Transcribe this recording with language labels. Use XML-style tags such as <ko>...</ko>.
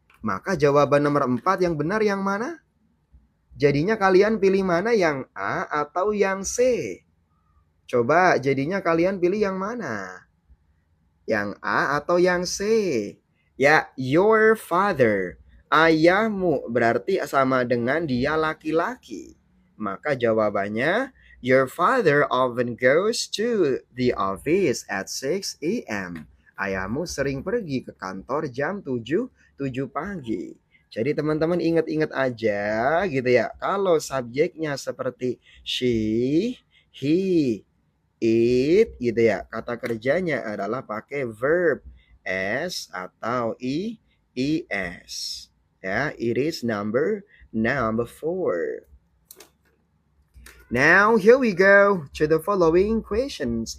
<id>Maka jawaban nomor 4 yang benar yang mana? Jadinya kalian pilih mana, yang A atau yang C? Coba jadinya kalian pilih yang mana? Yang A atau yang C? Ya,</id> <en>your father.</en> <id>Ayahmu berarti sama dengan dia laki-laki. Maka jawabannya,</id> <en>your father often goes to the office at 6 a.m.</en> <id>Ayahmu sering pergi ke kantor jam 7 pagi. Jadi teman-teman ingat-ingat aja gitu ya. Kalau subjeknya seperti she, he, it gitu ya. Kata kerjanya adalah pakai verb s atau is.</id> <en>Ya, it is number 4. Now here we go to the following questions.</en>